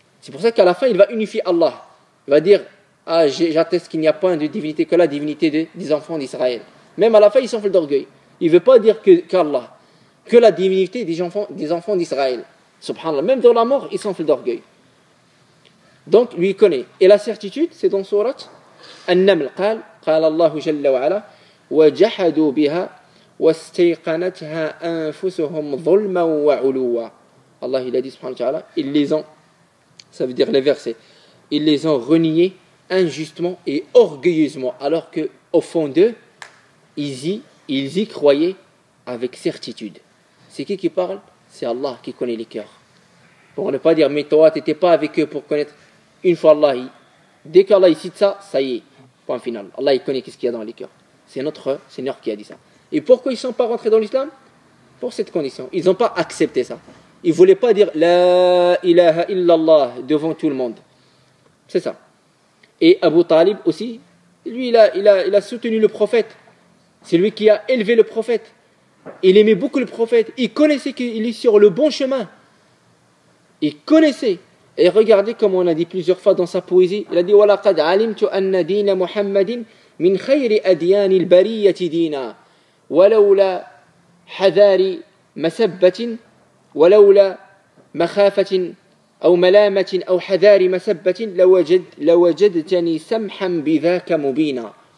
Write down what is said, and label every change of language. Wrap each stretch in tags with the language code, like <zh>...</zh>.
<fr>C'est pour ça qu'à la fin, il va unifier Allah. Il va dire, j'atteste qu'il n'y a point de divinité que la divinité des enfants d'Israël. Même à la fin, il s'enfle d'orgueil. Il ne veut pas dire qu'Allah, que la divinité des enfants d'Israël. Subhanallah. Même dans la mort, il s'enfle d'orgueil. Donc, lui, il connaît. Et la certitude, c'est dans Surat An-Naml.</fr> <ar>قال الله جل وعلا وجحدوا بها واستيقنتها أنفسهم ظلما وعلوا.</ar> <fr>Allah, il a dit,</fr> <ar>subhanahu wa ta'ala,</ar> <fr>ils les ont, ça veut dire les versets, ils les ont reniés injustement et orgueilleusement, alors qu'au fond d'eux, ils y croyaient avec certitude. C'est qui parle? C'est Allah qui connaît les cœurs. Pour ne pas dire, mais toi, tu n'étais pas avec eux pour connaître. Une fois Allah, dès qu'Allah il cite ça, ça y est, point final. Allah il connaît ce qu'il y a dans les cœurs. C'est notre Seigneur qui a dit ça. Et pourquoi ils ne sont pas rentrés dans l'islam? Pour cette condition. Ils n'ont pas accepté ça. Ils ne voulaient pas dire</fr> <ar>La ilaha illallah</ar> <fr>devant tout le monde. C'est ça. Et Abu Talib aussi, lui il a soutenu le prophète. C'est lui qui a élevé le prophète. Il aimait beaucoup le prophète. Il connaissait qu'il est sur le bon chemin. Il connaissait. Et regardez comme on a dit plusieurs fois dans sa poésie. Il a dit</fr> <ar>وَلَقَدْ عَلِمْتُ أَنَّ دِينَ مُحَمَّدٍ مِنْ خَيْرِ أَدْيَانِ الْبَرِيَّةِ دِينًا ولولا حذار مسبة ولولا مخافة أو ملامة أو حذار مسبة لوجدتني سمحا بذاك مبينا.</ar>